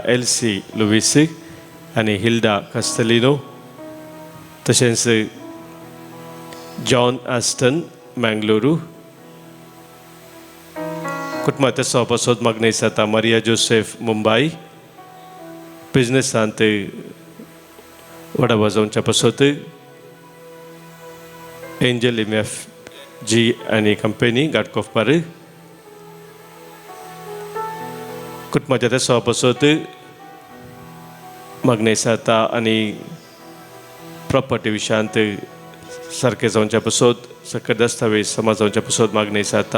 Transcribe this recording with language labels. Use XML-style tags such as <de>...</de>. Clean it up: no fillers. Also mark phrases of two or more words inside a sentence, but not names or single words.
<kok>एल्सी लुईस आनी हिल्डा कास्तेलिनो, तशेंच जॉन आस्टन मँगलोरू, कुटुंबाच्या सवा पासत मागणी विचारता. मारिया जोसेफ मुंबई, बिजनेसांत वडा वाजोवच्या पासत एंजल MF जी आनी कंपनी घाटकोपर, कुटुंबाच्या त्या सवा पासत मागणी विचारता. आनी प्रॉपर्टी विशयांत सारकें जावच्या पासत सकट दस्तावेज समाज जावच्या पासत मागणी विचारता.</kok>